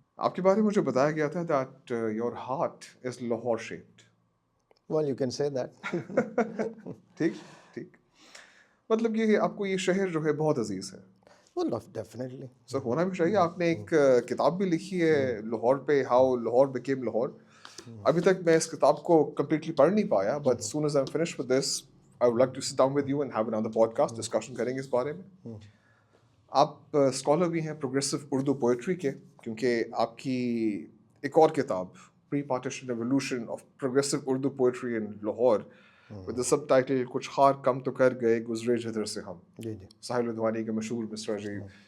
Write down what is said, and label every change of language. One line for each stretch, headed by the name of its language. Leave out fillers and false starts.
Urdu: آپ کے بارے میں مجھے بتایا گیا تھا
English: that your heart is Lahore shaped. Well, you can say that.
Urdu: ٹھیک. مطلب یہ آپ کو یہ شہر جو ہے بہت عزیز ہے.
English: Well, definitely.
Urdu: سر ہونا بھی چاہیے. آپ نے ایک کتاب بھی لکھی ہے لاہور پہ, ہاؤ لاہور بیکیم لاہور. ابھی تک میں اس کتاب کو کمپلیٹلی پڑھ نہیں پایا,
English: but soon as I'm finished with this, I would like to sit down with you and have another podcast discussion
Urdu: کریں گے اس بارے میں. آپ اسکالر بھی ہیں پروگریسو اردو پوئٹری کے, کیونکہ آپ کی ایک اور کتاب pre partition revolution of progressive Urdu poetry in Lahore with the sub title کچھ خار کم تو کر گئے گزرے جدھر سے ہم, ساحل ودوانی کے مشہور مصرع جی.